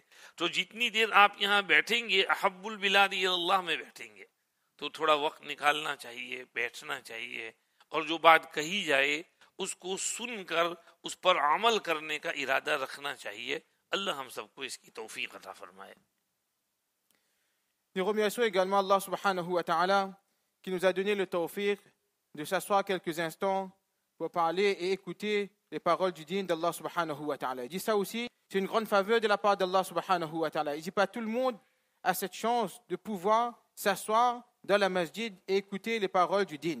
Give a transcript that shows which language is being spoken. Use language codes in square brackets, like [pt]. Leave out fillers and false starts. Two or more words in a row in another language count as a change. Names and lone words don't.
[ur] تو جتنی دیر آپ یہاں بیٹھیں گے [ar] احب البلاد اللہ [ur] میں بیٹھیں گے, تو تھوڑا وقت نکالنا چاہیے, بیٹھنا چاہیے, اور جو بات کہی جائے اس کو سن کر اس پر عمل کرنے کا ارادہ رکھنا چاہیے. اللہ ہم سب کو اس کی توفیق عطا فرمائے. [fr] Nous remercions également [ar] الله سبحانه وتعالى [fr] qui nous a donné le tawfiq de s'asseoir quelques instants pour parler et écouter les paroles du din d' [ar] الله سبحانه وتعالى. [fr] Il dit ça aussi, c'est une grande faveur de la part d' [ar] الله سبحانه وتعالى. [fr] Il dit pas tout le monde a cette chance de pouvoir s'asseoir dans la masjid et écouter les paroles du din.